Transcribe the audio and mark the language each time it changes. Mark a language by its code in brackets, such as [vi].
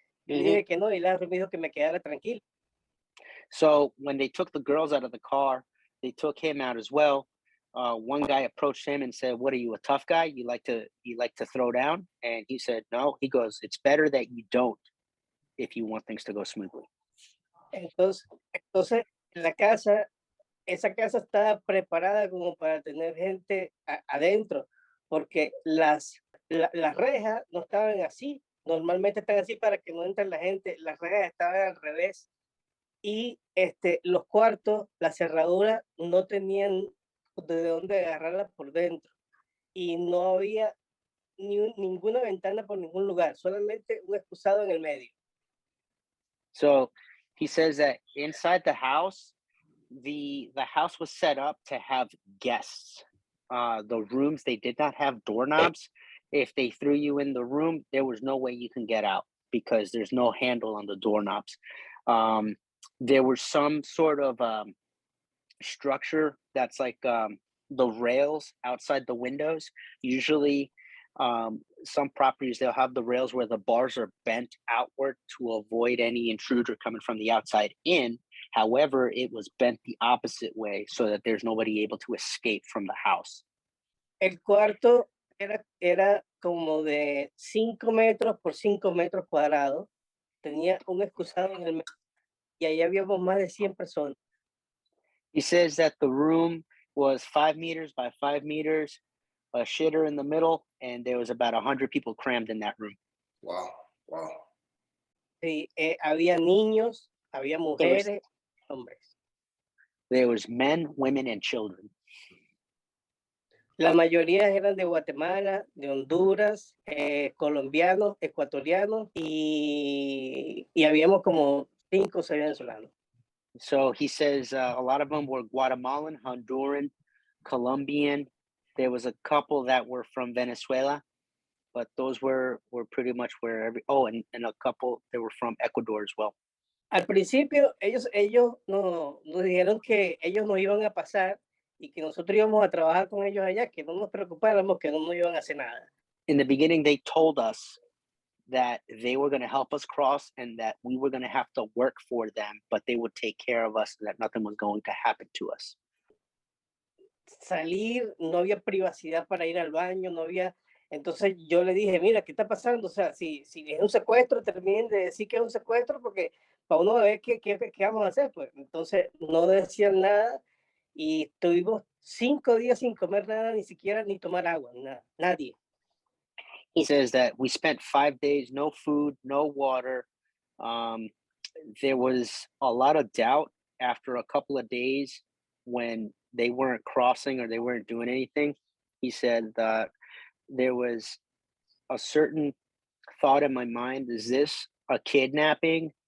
[es] Yo dije que no, y la me dijo que me quedara tranquilo. [en] So when they took the girls out of the car, they took him out as well. One guy approached him and said, "What are you, a tough guy? You like to throw down?" And he said, "No." He goes, "It's better that you don't if you want things to go smoothly." [es] Entonces esa casa estaba preparada como para tener gente adentro, porque las rejas no estaban así. Normalmente están así para que no entre la gente. Las rejas estaban al revés. Y los cuartos, la cerradura, no tenían de dónde agarrarla por dentro. Y no había ninguna ventana por ningún lugar, solamente un excusado en el medio. [en] So he says that inside the house, the house was set up to have guests. The rooms, they did not have doorknobs. If they threw you in the room, there was no way you can get out because there's no handle on the doorknobs. There was some sort of structure that's like the rails outside the windows. Usually some properties, they'll have the rails where the bars are bent outward to avoid any intruder coming from the outside in. However, it was bent the opposite way so that there's nobody able to escape from the house. [es] El cuarto era como de 5 metros por 5 metros cuadrados. Tenía un excusado en el medio y ahí habíamos más de 100 personas. [en] He says that the room was 5 meters by 5 meters, a shitter in the middle, and there was about 100 people crammed in that room. Wow. [es] Sí, había niños, había mujeres, hombres. [en] There was men, women, and children. [es] La mayoría eran de Guatemala, de Honduras, colombianos, ecuatorianos y habíamos como 5 o 6 venezolanos. [en] So he says a lot of them were Guatemalan, Honduran, Colombian. There was a couple that were from Venezuela, but those were pretty much where and a couple that were from Ecuador as well. [es] Al principio, ellos nos dijeron que ellos nos iban a pasar y que nosotros íbamos a trabajar con ellos allá, que no nos preocupáramos, que no nos iban a hacer nada. [en] In the beginning, they told us that they were going to help us cross and that we were going to have to work for them, but they would take care of us, that nothing was going to happen to us. [es] Salir, no había privacidad para ir al baño, no había. Entonces yo le dije, mira, ¿qué está pasando? O sea, si es un secuestro, terminen de decir que es un secuestro, porque para uno ver qué vamos a hacer, pues. Entonces no decían nada y estuvimos 5 días sin comer nada, ni siquiera ni tomar agua, nada, nadie. [en] He says that we spent 5 days, no food, no water. There was a lot of doubt after a couple of days when they weren't crossing or they weren't doing anything. He said that there was a certain thought in my mind, is this a kidnapping?